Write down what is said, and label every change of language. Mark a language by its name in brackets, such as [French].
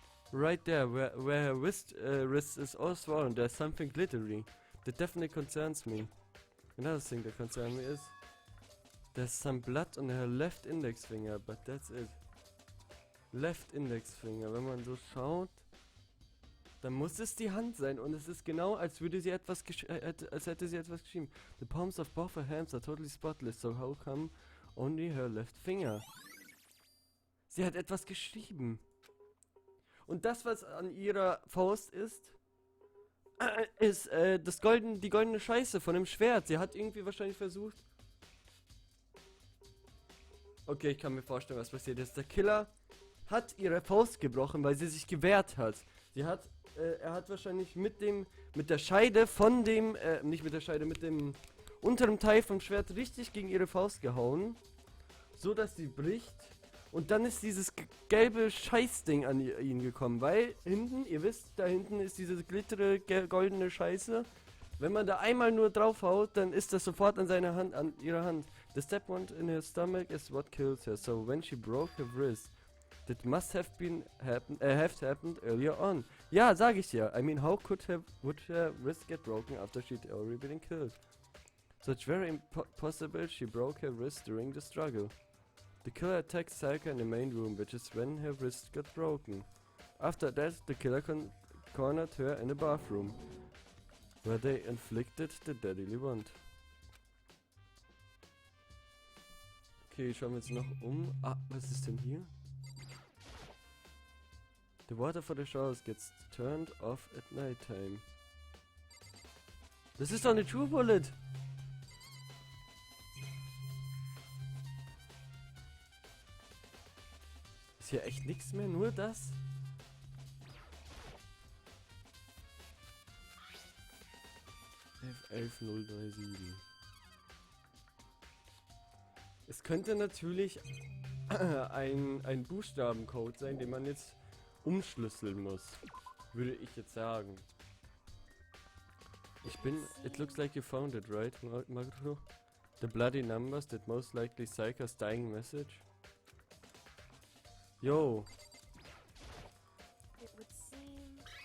[English] Right there, where her wrist is all swollen, there's something glittery. That definitely concerns me. Another thing that concerns me is... There's some blood on her left index finger, but that's it. Left index finger, [German] wenn man so schaut... Dann muss es die Hand sein und es ist genau, als würde sie etwas als hätte sie etwas geschrieben. [English] The palms of both her hands are totally spotless, so how come only her left finger? [German] Sie hat etwas geschrieben. Und das, was an ihrer Faust ist die goldene Scheiße von dem Schwert. Sie hat irgendwie wahrscheinlich versucht... Okay, ich kann mir vorstellen, was passiert ist. Der Killer hat ihre Faust gebrochen, weil sie sich gewehrt hat. Er hat wahrscheinlich mit der Scheide von dem, nicht mit der Scheide, mit dem unteren Teil vom Schwert richtig gegen ihre Faust gehauen, so dass sie bricht. Und dann ist dieses gelbe Scheißding an ihn gekommen, weil hinten, ihr wisst, da hinten ist diese glittere goldene Scheiße. Wenn man da einmal nur draufhaut, dann ist das sofort an ihrer Hand. [English] The step wound in her stomach is what kills her, so when she broke her wrist, that must have happened earlier on. [German] Ja, sag ich ja. [English] I mean, how would her wrist get broken after she'd already been killed? So it's very possible she broke her wrist during the struggle. The killer attacked Sayaka in the main room, which is when her wrist got broken. After that, the killer cornered her in the bathroom, where they inflicted the deadly wound. [German] Okay, schauen wir uns noch um. Ah, was ist denn hier? [English] The water for the showers gets turned off at night time. [German] Das ist doch eine True Bullet! Ist hier echt nichts mehr? Nur das? F11037. Es könnte natürlich ein Buchstabencode sein, den man jetzt umschlüsseln muss. Würde ich jetzt sagen. [English] It looks like you found it, right, Magro? The bloody numbers that most likely Psycher's dying message? Yo. It would seem.